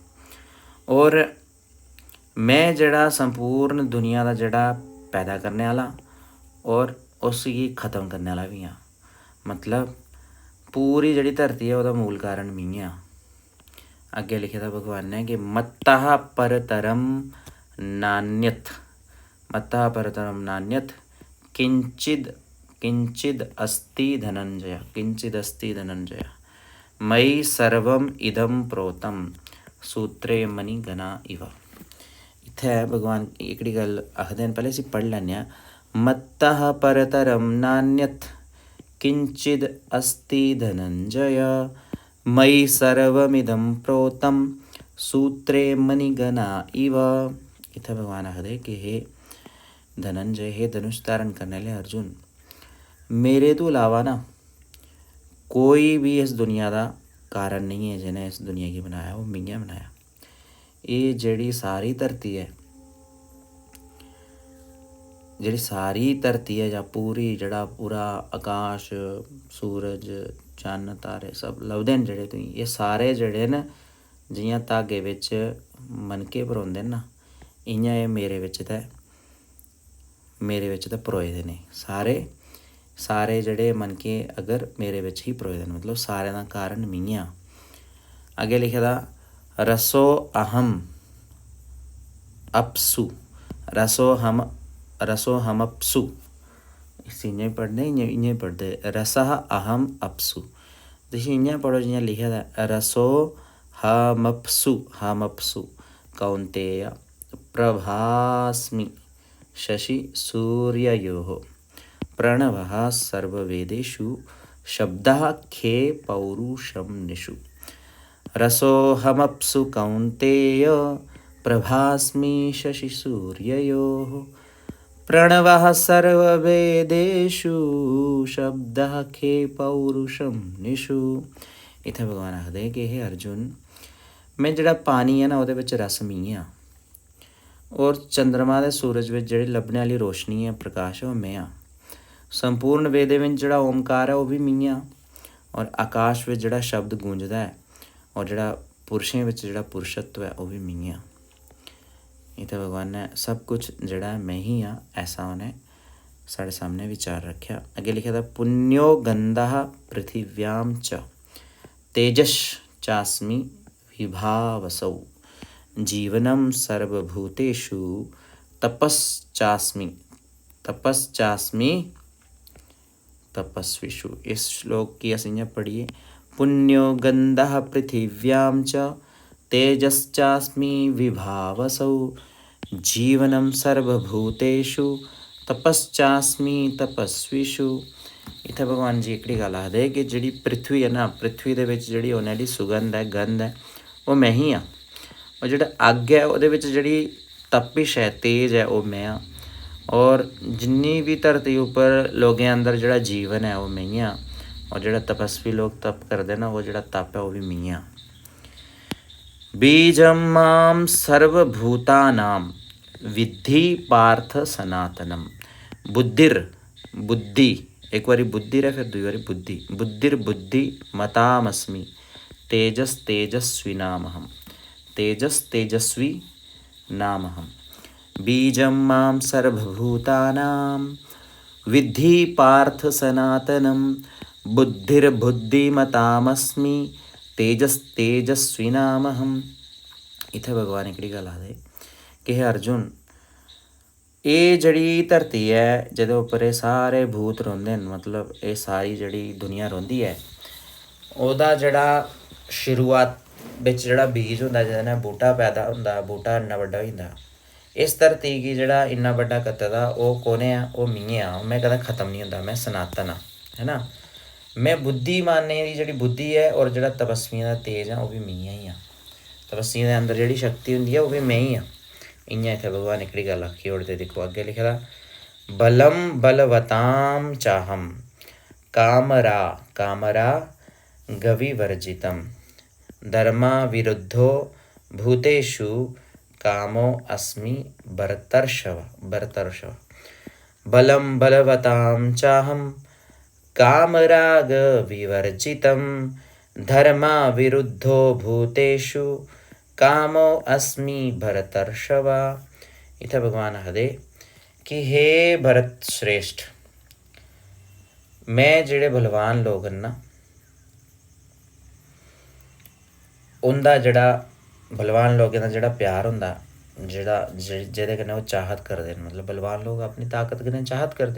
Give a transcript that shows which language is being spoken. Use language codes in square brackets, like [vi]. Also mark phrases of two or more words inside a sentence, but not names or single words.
[doi] और मैं जेह्ड़ा संपूर्ण दुनिया दा जेह्ड़ा पैदा करने आह्ला और उसगी ख़त्म करने आह्ला भी हाँ। मतलब पूरी जेह्ड़ी धरती है ओह्दा मूल कारण मी आं। अग्गे लिखे दा भगवान ने कि [sa] मत्तः परतरम नान्यथ मत्तः परतरं नान्यत् किंचिद अस्ति धनंजय, किंचिद अस्ति धनंजय, मयि सर्वम इदम प्रोतम सूत्रे मणिगणा इव। [doi] इत्थै भगवान एकड़ी गल आखदे न, पैह्ले इसी पढ़ लैन्ने आं। [sa] मत्तः परतरम नान्यत् किंचिद अस्ति धनंजय, मयि सर्वमिदं प्रोतम सूत्रे मणिगणा इव। [doi] इत्थै भगवान आखदे कि हे धनंजय, हे धनुष धारण करने वाले अर्जुन, [hi] मेरे तो अलावा ना कोई भी इस दुनिया का कारण नहीं है जिन्हें इस दुनिया की बनाया, [doi] वो मियाँ बनाया। ये जेड़ी सारी धरती है, जेड़ी सारी धरती है, जां पूरी जड़ा पूरा आकाश, सूरज, चन्न, तारे सब लभदे न जेह्ड़े तुसीं, ये सारे जेह्ड़े न जियां धागे बिच मनके परोंदे न ना, इ'यां एह् मेरे बिच ते परोए दे ने। सारे जेह्ड़े मनके अगर मेरे बिच ही परोए दे न, मतलब सारें दा कारण मियां। अग्गें लिखे दा [sa] रसो अहम अपसु, रसो हम अपसु, [doi] इसी इ'यां पढ़ने, इ'यां पढ़दे, [sa] रसः अहम अपसु। [doi] तुसीं इ'यां पढ़ो जियां लिखे दा [sa] रसो हमअप्सु कौन्तेय प्रभास्मि शशि सूर्ययोः प्रणवः सर्ववेदेषु शब्दः खे पौरुषं निषु। रसोऽहमप्सु कौन्तेय प्रभास्मि शशि सूर्ययोः प्रणवः सर्ववेदेषु शब्दः खे पौरुषं निषु। [doi] इत्थै भगवान आखदे कि हे अर्जुन, मैं जेह्ड़ा पानी है ना ओह्दे बिच रस मी आं, और चंद्रमा ते सूरज बिच जेह्ड़ी लब्भने आह्ली रोशनी है, प्रकाश है, ओह् में आं। संपूर्ण वेदें बिच जेह्ड़ा ओमकार है ओह् बी मी आं, और आकाश बिच जेह्ड़ा शब्द गूंजदा है, और जेह्ड़ा पुरुषें बिच जेह्ड़ा पुरुषत्व है ओह् बी मी आं। इत्थै भगवान ने सब कुछ जेह्ड़ा है मैं ही आं, ऐसा उ'नें साढ़े सामने विचार रखेआ। अग्गें लिखे दा [sa] पुण्यो गंधः पृथिव्यां च तेजश्चास्मि विभावसौ जीवनं सर्वभूतेषु तपश्चास्मि तपस्विषु। [doi] इस श्लोक की अस इ'यां पढ़िए, [sa] पुण्यो गंधः पृथिव्यां च तेजश्चास्मि विभावसौ जीवनं सर्वभूतेषु तपश्चास्मि तपस्विषु। [doi] इत्थै भगवान जी एकड़ी गल्ल आखदे कि जेह्ड़ी पृथ्वी है ना, पृथ्वी दे बिच जेह्ड़ी होने आह्ली सुगंध है, गंध है, ओह् मैं ही आं। और जेह्ड़ा अग्ग है ओह्दे बिच जेह्ड़ी तपिश है, तेज है, ओह् मैं आं। और जिन्नी भी धरती उप्पर लोकें अंदर जेह्ड़ा जीवन है ओह् मैं आं। और जेह्ड़ा तपस्वी लोग तप करदे ना, ओह् जेह्ड़ा तप है ओह् बी मैं आं। [sa] बीजं मां सर्वभूतानां विद्धि पार्थ सनातनम बुद्धि, [doi] एक बारी बुद्धि है, फिर दूई बारी [sa] बुद्धि मतामस्मि तेजस्वी नामहम बीजं मां सर्वभूतानां विद्धि पार्थ सनातनम बुद्धिर्बुद्धिमतामस्मि तेजस्वी नामहम। [doi] इत्थै भगवान एकड़ी गल्ल आखदे कि हे अर्जुन, एह् जेह्ड़ी धरती है जेह्दे उप्पर एह् सारे भूत रौंह्दे न, मतलब एह् सारी जेह्ड़ी दुनिया रौंह्दी है, ओह्दा जेह्ड़ा शुरुआत बिच जेह्ड़ा बीज होंदा, जेह्दे नै बूह्टा पैदा होंदा, बूह्टा इन्ना बड्डा होई जंदा, इस धरती गी जेह्ड़ा इन्ना बड्डा कीते दा ओह् कु'न ऐ? ओह् मियें आं। में कदें खत्म नहीं होंदा, मैं सनातन आं, है ना। में बुद्धिमानें दी जेह्ड़ी बुद्धि है और जेह्ड़ा तपस्वियें दा तेज है ओह् बी मियें ही आं। तपस्वियें दे अंदर जेह्ड़ी शक्ति होंदी है ओह् बी मैं ही आं। इ'यां इत्थै भगवान एकड़ी गल्ल आखी ओड़दे। दिक्खो अग्गें लिखे दा [sa] बलम बलवतां चाहम कामरा गविवर्जितम धर्मा विरुद्धो भूतेषु कामो अस्मि भरतर्षभ। बलम बलवतां चाहम कामराग विवर्जितम धर्मा विरुद्धो भूतेषु कामो अस्मि भरतर्षभ। [doi] इत्थै भगवान आखदे कि हे भरत श्रेष्ठ, मैं जेह्ड़े बलवान लोग न ना, उं'दा जेह्ड़ा बलवान लोकें दा जेह्ड़ा प्यार होंदा जेह्दे कन्नै ओह् चाहत करदे न, मतलब बलवान लोग अपनी ताकत कन्नै चाहत करदे।